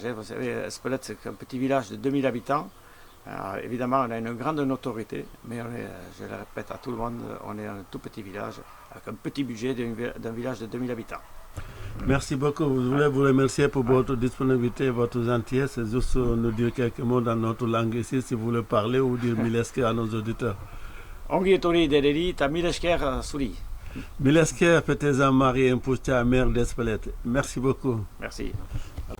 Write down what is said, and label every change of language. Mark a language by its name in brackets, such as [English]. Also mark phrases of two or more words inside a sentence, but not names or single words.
[French] Hein, vous savez, Espelette, c'est un petit village de 2000 habitants. Alors, évidemment, on a une grande notoriété, mais je le répète à tout le monde, on est un tout petit village, avec un petit budget d'un village de 2000 habitants. Merci beaucoup. Je voulais vous remercier pour votre disponibilité et votre gentillesse. Juste nous dire quelques mots dans notre langue ici, si vous voulez parler ou dire Milesker à nos auditeurs. [Basque] Ongi etorri dereri eta mila esker zuri. [French] Milesker, Petezan Marie Impoucha, maire d'Espelette. Merci beaucoup. Merci.